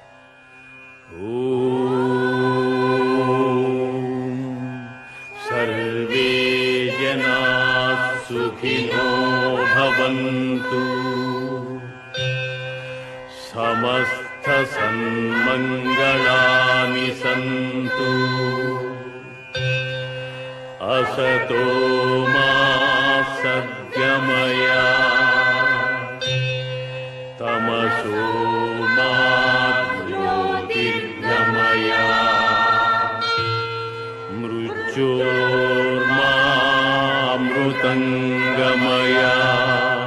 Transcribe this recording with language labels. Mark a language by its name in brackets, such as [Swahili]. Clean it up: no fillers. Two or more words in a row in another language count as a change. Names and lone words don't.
[Sanskrit] ఓం సర్వే జనా సుఖినో భవంతు, సమస్త సన్మంగళాని సంతు, असतो मा सद्गमया, तमसो मा ज्योतिर्गमया, मृत्योर्मा मृतङ्गमया.